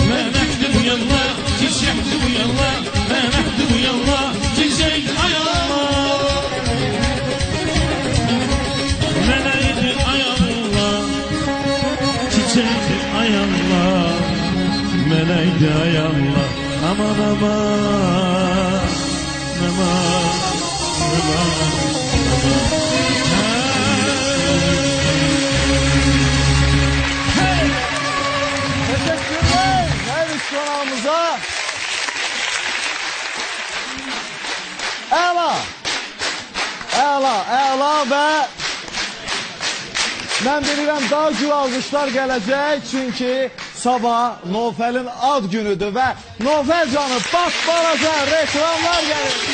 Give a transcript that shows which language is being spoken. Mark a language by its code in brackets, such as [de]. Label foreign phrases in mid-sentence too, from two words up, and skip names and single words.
[az] Melekti bu yalla, çiçekti bu yalla Melekti bu yalla, çiçek ay Allah Melekti ay Allah Çiçekti ay Allah Melekti ay Allah Aman aman Aman Aman [tr] Teşekkürler her üç konağımıza. [az] Əla və mən bilirəm daha gür alqışlar gələcək çünki sabah Nofəlin ad günüdür və Nofəl canı bax balaca reklamlar gəlir.